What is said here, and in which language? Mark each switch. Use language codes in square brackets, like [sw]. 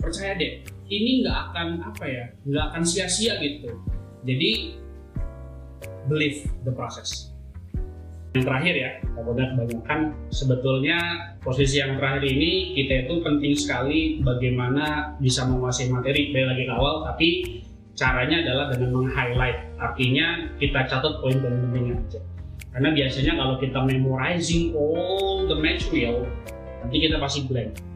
[id] Percaya deh, ini nggak akan sia-sia gitu. Jadi [en] believe the process. [id] Yang terakhir ya, takutnya kebanyakan, sebetulnya posisi yang terakhir ini kita itu penting sekali bagaimana bisa menguasai materi. Balik lagi ke awal, tapi caranya adalah dengan meng-highlight. Artinya kita catat poin-poin pentingnya aja. Karena biasanya kalau kita [en] memorizing all the material, [id] nanti kita pasti blank.